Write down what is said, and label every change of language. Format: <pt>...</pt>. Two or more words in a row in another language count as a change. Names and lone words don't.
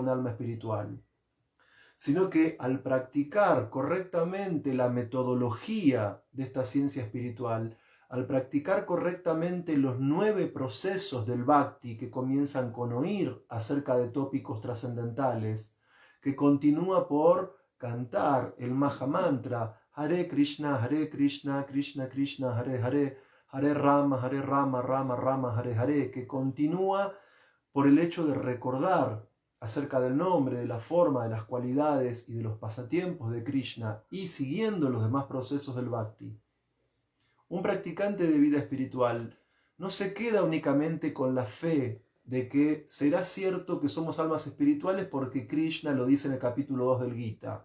<es>un alma espiritual, sino que al practicar correctamente la metodología de esta ciencia espiritual, al practicar correctamente los 9 procesos del Bhakti que comienzan con oír acerca de tópicos trascendentales, que continúa por cantar el Mahamantra</es> <sa>Hare Krishna, Krishna Krishna, Hare Hare, Hare Rama, Rama Rama, Hare Hare,</sa> <es>que continúa por el hecho de recordar acerca del nombre, de la forma, de las cualidades y de los pasatiempos de Krishna y siguiendo los demás procesos del Bhakti. Un practicante de vida espiritual no se queda únicamente con la fe de que será cierto que somos almas espirituales porque Krishna lo dice en el capítulo 2 del Gita.</es>